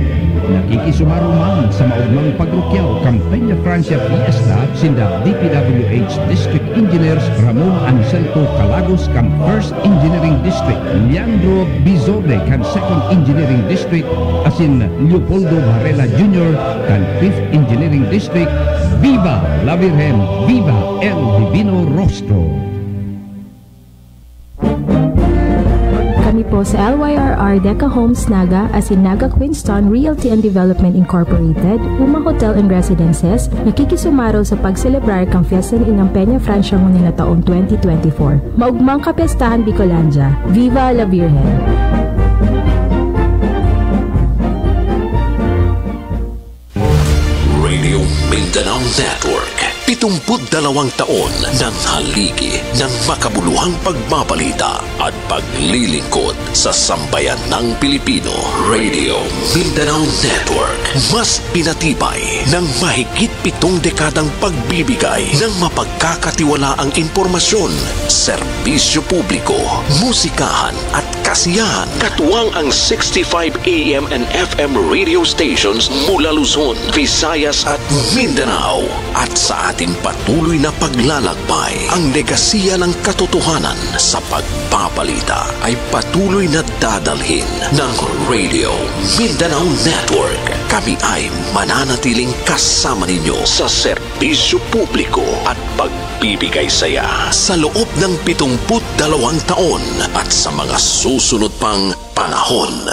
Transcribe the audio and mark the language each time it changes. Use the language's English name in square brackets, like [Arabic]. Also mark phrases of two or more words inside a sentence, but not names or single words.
[Bikol] Nakikisumaro man sa maugmang pagrukyaw kampanya Francia Fiesta sinda DPWH [English] District Engineers [Bikol] Ramon Anselto Calagos kam 1st Engineering District, Leandro Bizorde kan 2nd Engineering District, asin Leopoldo Varela Jr. kan 5th Engineering District. [Spanish] Viva la Virgen! Viva el Divino Rostro! [Bikol] Kami po sa LYRR Deca Homes Naga as in Naga Queenstown Realty and Development Incorporated, Uma Hotel and Residences, nakikisumaro sa pagselebrar kang Fiesta ni Inang Peña Francia ngunit na taong 2024. Maugmang Kapistahan Bicolandia. [Spanish] Viva la Virgen! [Filipino] Radio Mindanao Network. 72 taon ng haligi ng makabuluhang pagbabalita at paglilingkod sa sambayan ng Pilipino. Radio Mindanao Network. Mas pinatibay ng mahigit 7 dekadang pagbibigay ng mapagkakatiwalaang impormasyon, serbisyo publiko, musikahan at kasiyahan. Katuwang ang 65 [English] AM and FM radio stations [Filipino] mula Luzon, Visayas at Mindanao. At sa ating patuloy na paglalakbay, ang negasiya ng katotohanan sa pagpapalita ay patuloy na dadalhin ng Radio Mindanao Network. Kami ay mananatiling kasama ninyo sa serbisyo publiko at pagbibigay saya sa loob ng 72 taon at sa mga susunod pang panahon.